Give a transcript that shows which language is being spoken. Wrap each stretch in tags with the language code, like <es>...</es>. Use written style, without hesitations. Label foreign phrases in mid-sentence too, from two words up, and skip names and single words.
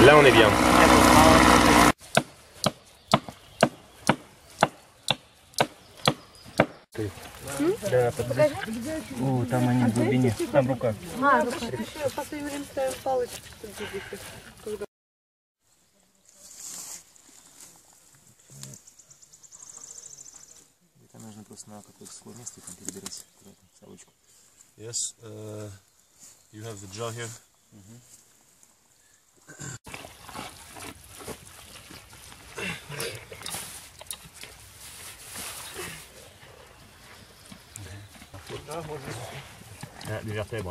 <fr>Très bien.</fr> <ru>О, там они в глубине. Там рука. Это нужно просто на какое-то сухое место и там перебирать совочку.</ru> <en>Yes, you have the jaw here. The vertebra.</en>